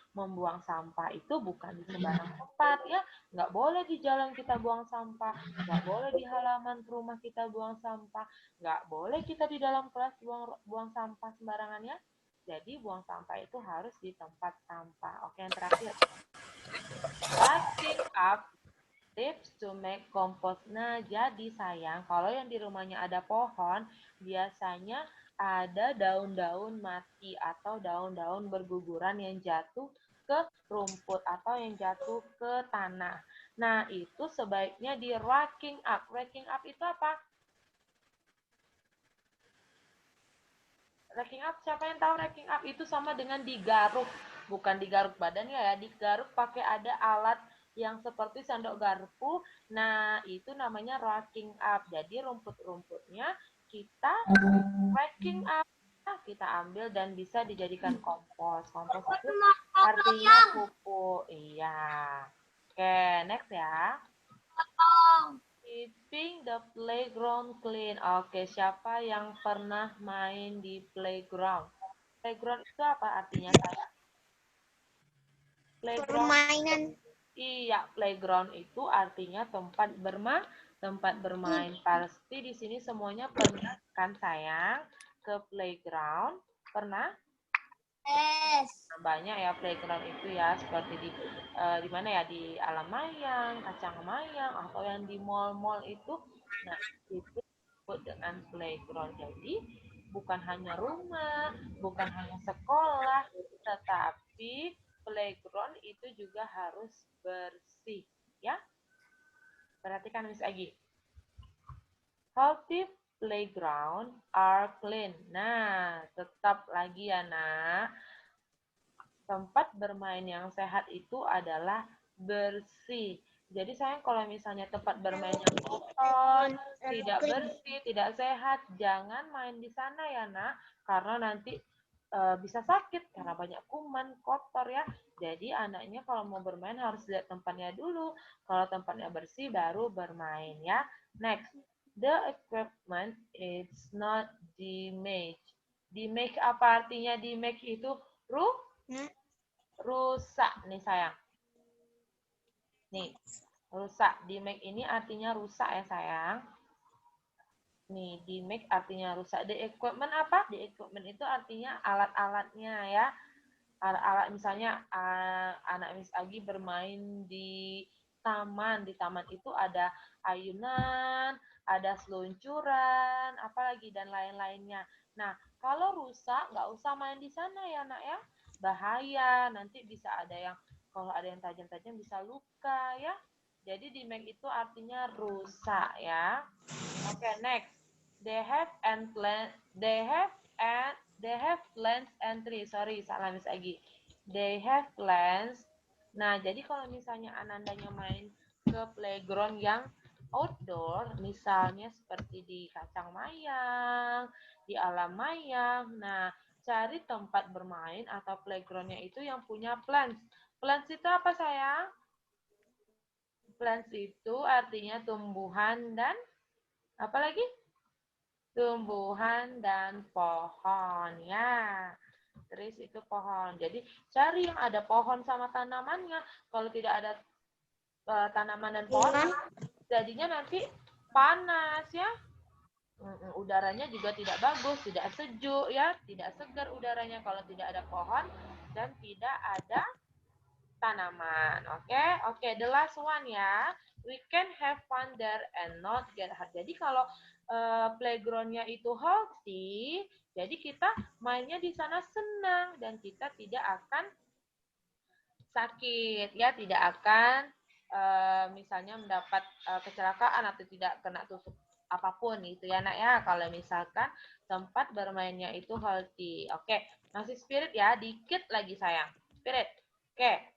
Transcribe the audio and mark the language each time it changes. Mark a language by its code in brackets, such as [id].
[id] Membuang sampah itu bukan di sembarang tempat ya. Nggak boleh di jalan kita buang sampah. Nggak boleh di halaman rumah kita buang sampah. Nggak boleh kita di dalam kelas buang sampah sembarangan ya. Jadi buang sampah itu harus di tempat sampah. Oke, yang terakhir. [en] Packing up tips to make compost. [id] Nah, jadi sayang, kalau yang di rumahnya ada pohon, biasanya ada daun-daun mati atau daun-daun berguguran yang jatuh ke rumput atau yang jatuh ke tanah. Nah, itu sebaiknya di racking up. Racking up itu apa? Racking up, siapa yang tahu racking up? Itu sama dengan digaruk. Bukan digaruk badannya ya, digaruk pakai ada alat yang seperti sendok garpu. Nah, itu namanya racking up. Jadi rumput-rumputnya kita racking up. Nah, kita ambil dan bisa dijadikan kompos. Kompos itu artinya pupuk. Iya. Oke, next ya. [en] Keeping the playground clean. [id] Oke, siapa yang pernah main di playground? Playground itu apa artinya saya? Playground. Permainan. Iya, playground itu artinya tempat bermain. Pasti di sini semuanya pernah kan sayang ke playground? Pernah? [en] Yes. [id] Banyak ya playground itu ya, seperti di mana ya, di Alam Mayang, Kacang Mayang, atau yang di mall-mall itu. Nah, itu disebut dengan playground. Jadi bukan hanya rumah, bukan hanya sekolah, tetapi playground itu juga harus bersih ya. Perhatikan Miss Agi. [en] Healthy playground are clean. [id] Nah, tetap lagi ya nak. Tempat bermain yang sehat itu adalah bersih. Jadi sayang kalau misalnya tempat bermain yang kotor, tidak bersih, tidak sehat, jangan main di sana ya nak, karena nanti bisa sakit karena banyak kuman, kotor ya. Jadi anaknya kalau mau bermain harus lihat tempatnya dulu. Kalau tempatnya bersih baru bermain ya. [en] Next, the equipment is not damaged. [id] Damage apa artinya damage itu? Rusak nih sayang. Nih, rusak. Damage ini artinya rusak ya sayang. Nih, damage artinya rusak. The equipment apa? The equipment itu artinya alat-alatnya ya. Alat-alat misalnya anak Miss Agi bermain di taman. Di taman itu ada ayunan, ada seluncuran, apalagi dan lain-lainnya. Nah, kalau rusak nggak usah main di sana ya nak ya. Bahaya, nanti bisa ada yang kalau ada yang tajam-tajam bisa luka ya. Jadi damage itu artinya rusak ya. Oke, next. [en] They have and plan they have plans and trees. Sorry, [id] salah Miss Agi. [en] They have plans. [id] Nah, jadi kalau misalnya anandanya main ke playground yang outdoor, misalnya seperti di Kacang Mayang, di Alam Mayang. Nah, cari tempat bermain atau playgroundnya itu yang punya plants. Plants itu apa sayang? Plants itu artinya tumbuhan dan apa lagi? Tumbuhan dan pohon ya. Trees itu pohon. Jadi cari yang ada pohon sama tanamannya. Kalau tidak ada tanaman dan pohon, jadinya nanti panas ya. Udaranya juga tidak bagus, tidak sejuk ya, tidak segar udaranya kalau tidak ada pohon dan tidak ada tanaman. [en] Oke, the last one ya. We can have fun there and not get hurt. [id] Jadi kalau playgroundnya itu healthy, jadi kita mainnya di sana senang dan kita tidak akan sakit ya, tidak akan misalnya mendapat kecelakaan atau tidak kena tusuk apapun itu ya nak ya, kalau misalkan tempat bermainnya itu healthy. Oke, masih spirit ya, dikit lagi sayang. Spirit. Oke.